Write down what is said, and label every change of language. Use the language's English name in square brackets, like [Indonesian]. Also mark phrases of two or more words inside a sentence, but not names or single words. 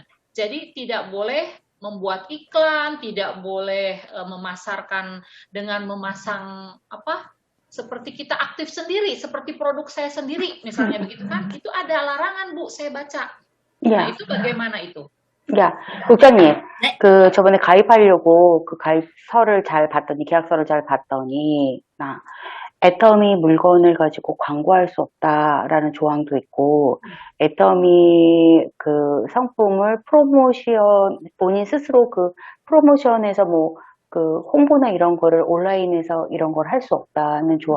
[Indonesian] Jadi tidak boleh membuat iklan, tidak boleh memasarkan dengan memasang seperti kita aktif sendiri, seperti produk saya sendiri, misalnya begitu kan? Itu ada larangan, Bu, saya baca. Nah, itu bagaimana itu? [Korean] 야, 국장님, 저번에 가입하려고 가입서를 잘 봤더니, 계약서를 잘 봤더니, 애터미 물건을 가지고 광고할 수 없다라는 조항도 있고, 애터미 상품을 본인 스스로 프로모션에서 홍보나 이런 거를 온라인에서 이런 걸 할 수 없다는 조항.